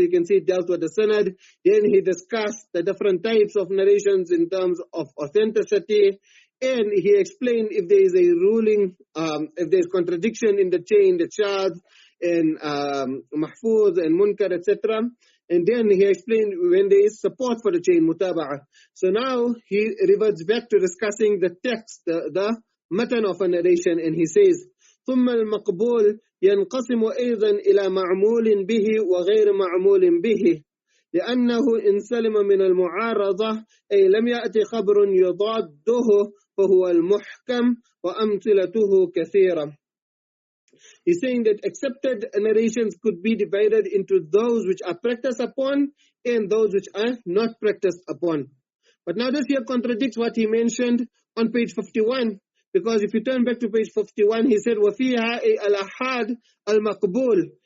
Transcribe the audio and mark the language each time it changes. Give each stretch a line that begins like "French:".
English: So you can see it dealt with the sanad. Then he discussed the different types of narrations in terms of authenticity. And he explained if there is a ruling, if there is contradiction in the chain, the shadh and mahfuz and munkar, etc. And then he explained when there is support for the chain, mutaba'ah. So now he reverts back to discussing the text, the matan of a narration, and he says,
Arabic: ثم المقبول ينقسم أيضا إلى معمول به وغير معمول به لأنه إن سلم من المعارضة أي لم يأتي خبر يضاده فهو المحكم وأمثلته كثيرة.
English: He's saying that accepted narrations could be divided into those which are practiced upon and those which are not practiced upon. But now this here contradicts what he mentioned on page 51. Because if you turn back to page 51, he said,
Arabic: وَفِيهَا الْأَحَادِ الْمَقْبُولِ.